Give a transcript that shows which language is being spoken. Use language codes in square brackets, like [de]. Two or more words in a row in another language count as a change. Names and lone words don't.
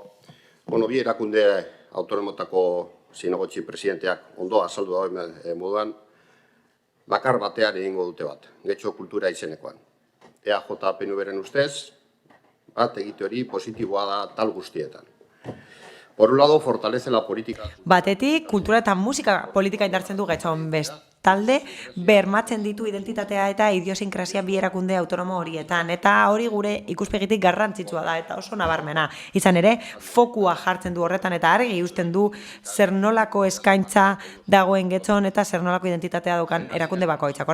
[eu] Bi erakunde autonomotako zinegotzi presidenteak ondo azaldu dagoen moduan, bakar batean egingo dute bat, Getxo kultura izenekoan. EAJ PNVren ustez, bat egite hori positiboa da tal guztietan. [es] Por un lado, fortalece la política. [eu] Batetik, kultura eta musika politika indartzen du Getxon talde bermatzen ditu identitatea eta idiosinkrasia bi erakunde autonomo horietan. Eta hori gure ikuspegitik garrantzitsua da eta oso nabarmena. Izan ere, fokua jartzen du horretan eta argi uzten du zer nolako eskaintza dagoen Getxon eta zer nolako identitatea daukan erakunde bakoitzak.